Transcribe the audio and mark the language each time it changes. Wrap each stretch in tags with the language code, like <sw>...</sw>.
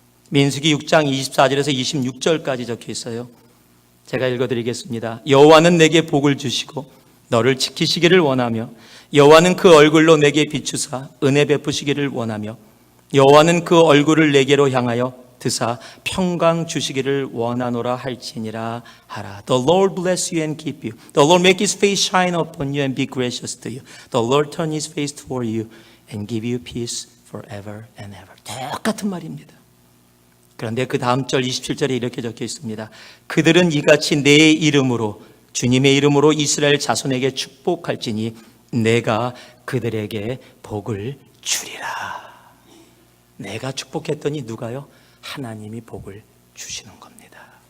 <ko>민수기 6장 24절에서 26절까지 적혀 있어요. 제가 읽어드리겠습니다. 여호와는 내게 복을 주시고 너를 지키시기를 원하며, 여호와는 그 얼굴로 내게 비추사 은혜 베푸시기를 원하며, 여호와는 그 얼굴을 내게로 향하여 드사 평강 주시기를 원하노라 할지니라 하라.</ko> <en>The Lord bless you and keep you. The Lord make his face shine upon you and be gracious to you. The Lord turn his face toward you and give you peace forever and ever.</en> <ko>똑같은 말입니다. 그런데 그 다음 절 27절에 이렇게 적혀 있습니다. 그들은 이같이 내 이름으로, 주님의 이름으로 이스라엘 자손에게 축복할지니 내가 그들에게 복을 주리라. 내가 축복했더니 누가요? 하나님이 복을 주시는 겁니다.</ko>